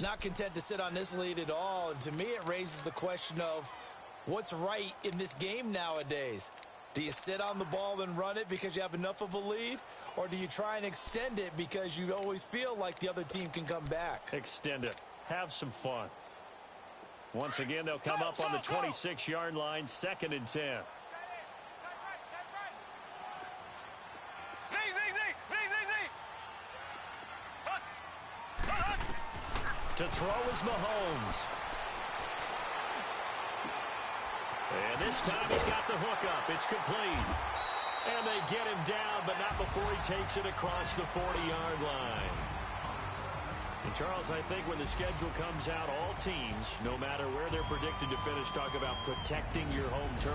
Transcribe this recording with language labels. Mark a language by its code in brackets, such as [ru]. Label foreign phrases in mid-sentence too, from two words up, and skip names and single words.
[en] Not content to sit on this lead at all. And to me, it raises the question of what's right in this game nowadays. Do you sit on the ball and run it because you have enough of a lead? Or do you try and extend it because you always feel like the other team can come back? Extend it. Have some fun. Once again, they'll come up on the 26-yard line, 2nd and 10. Zing, zing, zing. Zing, zing, zing. Hut. Hut, hut. To throw is Mahomes. And this time he's got the hook up. It's complete. And they get him down, but not before he takes it across the 40-yard line. And Charles, I think when the schedule comes out, all teams, no matter where they're predicted to finish, talk about protecting your home turf.